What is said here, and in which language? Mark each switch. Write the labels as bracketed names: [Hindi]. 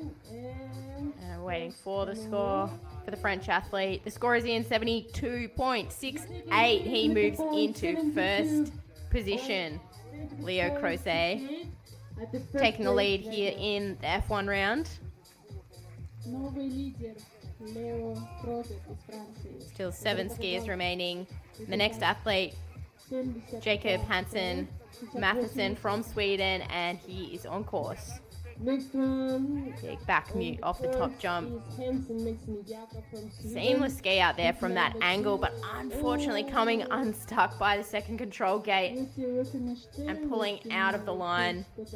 [English] And waiting for the score for the French athlete. The score is in 72.68. He moves into first position. Leo Crozet taking the lead here in the F1 round. [Russian] Новый лидер Лео Крозет из Франции. [English] Still 7 skiers remaining. The next athlete, Jacob Hansen Matheson from Sweden, and he is on course. Next one. Big back mute off the top jump. Hansen Seamless ski out there from that angle, but unfortunately coming unstuck by the second control gate and pulling out of the line.